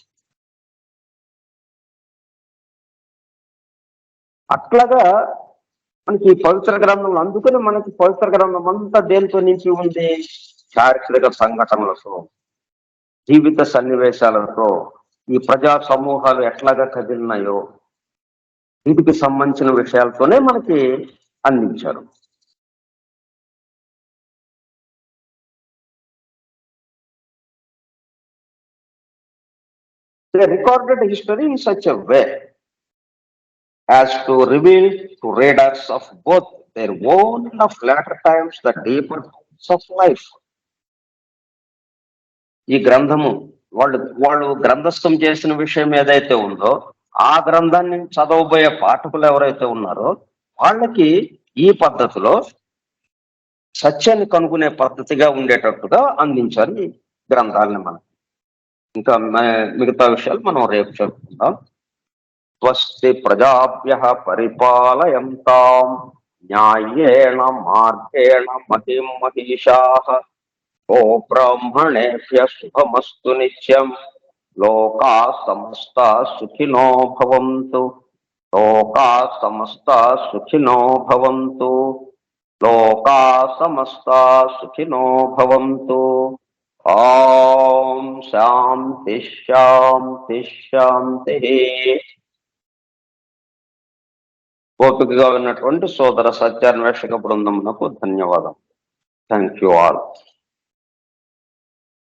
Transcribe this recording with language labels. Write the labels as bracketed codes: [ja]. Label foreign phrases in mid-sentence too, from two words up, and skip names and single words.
[te] అట్లాగా మనకి పవిత్ర గ్రంథంలో, అందుకని మనకి పవిత్ర గ్రంథం అంతా దేనితో నించి ఉంది? చారిత్రక సంఘటనలతో, జీవిత సన్నివేశాలతో, ఈ ప్రజా సమూహాలు ఎట్లాగా కదిలినాయో వీటికి సంబంధించిన విషయాలతోనే మనకి అందించారు. [en] They recorded history in such a way as to reveal to readers of both their own and of latter times the deeper truths of life. [te] ఈ గ్రంథము వాళ్ళు గ్రంథస్థం చేసిన విషయం ఏదైతే ఉందో ఆ గ్రంథాన్ని చదవబోయే పాఠకులు ఎవరైతే ఉన్నారో వాళ్ళకి ఈ పద్ధతిలో సత్యాన్ని కనుగొనే పద్ధతిగా ఉండేటట్టుగా అందించారు ఈ గ్రంథాలని. మనం ఇంకా మిగతా విషయాలు మనం రేపు చెప్పుకుందాం. [sa] స్వస్తి ప్రజాభ్యః పరిపాలయంతాం న్యాయేణ మార్గేణ మహిం మహిషాః ఓ బ్రాహ్మణేభ్యః శుభమస్తు నిత్యం. లోకాః సమస్తాః సుఖినో భవంతు. లోకాః సమస్తాః సుఖినో భవంతు. లోకాః సమస్తాః సుఖినో భవంతు. ఓం శాంతి శాంతి శాంతి. [te] ఓపికగా ఉన్నటువంటి సోదర సత్యాన్వేషక బృందమునకు ధన్యవాదం. [en] thank you all.